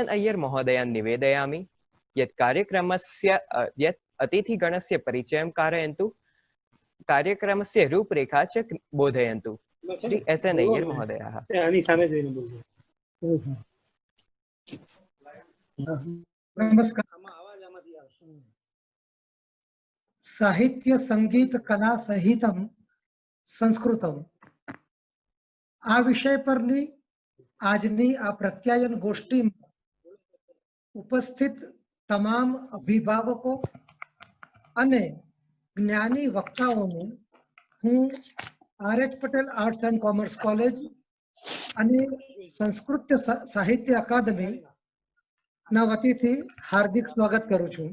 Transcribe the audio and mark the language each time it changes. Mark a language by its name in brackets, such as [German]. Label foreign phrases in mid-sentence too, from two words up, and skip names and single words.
[Sanskrit] अय्यर महोदयान् निवेदयामि यत् कार्यक्रमस्य यत् अतिथिगणस्य परिचयं कारयन्तु, कार्यक्रमस्य रूपरेखा च बोधयन्तु। श्री एस.एन. अय्यर महोदयाः। नमस्कार। साहित्य संगीत कला सहितम संस्कृतम [Gujarati] આ વિષય પરની આજની આ પ્રત્યાયન ગોષ્ઠીમાં ઉપસ્થિત તમામ અભિભાવકો અને જ્ઞાની વક્તાઓનું હું આર.એચ. પટેલ આર્ટ્સ એન્ડ કોમર્સ કોલેજ અને સંસ્કૃત સાહિત્ય અકાદમી ના વતીથી હાર્દિક સ્વાગત કરું છું।